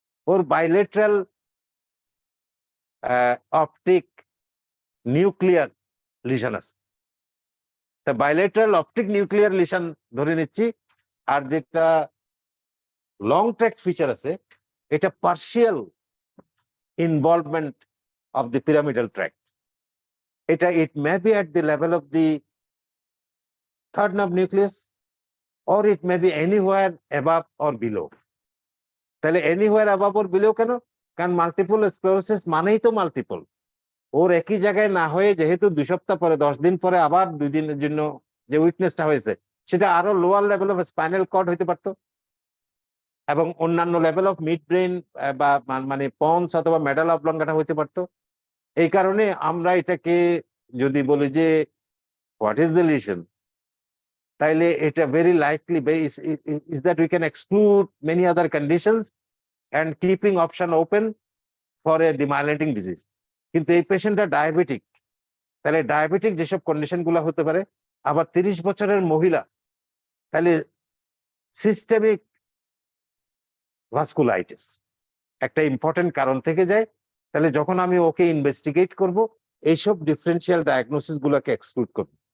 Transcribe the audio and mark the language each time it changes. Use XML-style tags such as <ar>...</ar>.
<bn>ওর bilateral optic nuclear lesion আছে। তা bilateral optic nuclear lesion ধরে নিচ্ছি, আর যেটা লং ট্র্যাক্ট ফিচার আছে এটা partial</bn> <en>involvement of the pyramidal tract. It may be at the level of the third nerve nucleus, or it may be anywhere above or below.</en> <bn>তাহলে</bn> <en>anywhere above or below</en> <bn>কেন? কারণ multiple sclerosis মানেই তো multiple. ওর একই জায়গায় না হয়ে যেহেতু 2 সপ্তাহ পরে 10 দিন পরে আবার 2 দিনের জন্য যে উইকনেসটা হয়েছে সেটা আরো lower level of spinal cord হইতে পারতো, এবং অন্যান্য লেভেল অফ মিড ব্রেন বা মানে পন্স অথবা মেডাল অবলঙ্গাটা হইতে পারতো। এই কারণে আমরা এটাকে যদি বলি যে</bn> <en>what is the lesion,</en> <bn>তাইলে এটা</bn> <en>Very likely is that we can exclude many other conditions and keeping option open for a demyelinating disease.</en> <bn>কিন্তু এই পেশেন্টটা ডায়াবেটিক, তাহলে ডায়াবেটিক যেসব কন্ডিশন গুলো হতে পারে, আবার 30 বছরের মহিলা, তাহলে সিস্টেমিক ভাস্কুলাইটিস একটা ইম্পর্টেন্ট কারণ থেকে যায়। তাহলে যখন আমি ওকে ইনভেস্টিগেট করব এইসব ডিফারেন্সিয়াল ডায়াগনোসিস গুলোকে এক্সক্লুড করব।</bn>